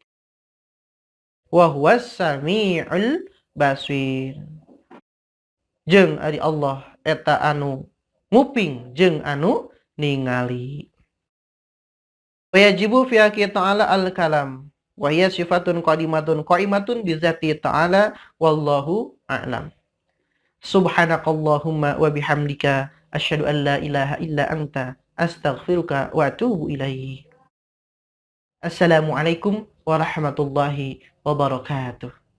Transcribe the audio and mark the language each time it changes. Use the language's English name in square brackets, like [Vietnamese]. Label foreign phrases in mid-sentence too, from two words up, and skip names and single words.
[Arabic] وهو السميع البصير. [Sundanese] Jeung ari Allah eta anu nguping jeung anu ningali. [Arabic] ويجب في حقه تعالى الكلام وهي صفة قائمة بذاته تعالى والله أعلم. سبحانك اللهم وبحمدك أشهد أن لا إله إلا أنت أستغفرك وأتوب إليك. السلام عليكم ورحمة الله وبركاته.